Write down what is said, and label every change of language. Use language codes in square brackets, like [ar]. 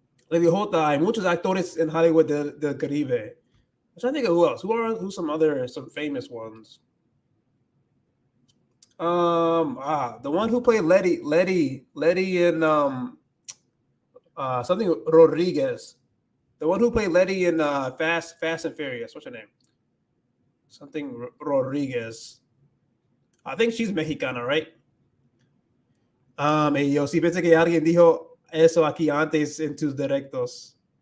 [es] Hay muchos actores en Hollywood del Caribe. [en] I'm trying to think of who else. Who's some famous ones? The one who played Letty in something Rodriguez. The one who played Letty in Fast and Furious. What's her name? Something Rodriguez. I think she's Mexicana, right? [es] Y yo sí pensé que alguien dijo eso aquí antes en tus directos.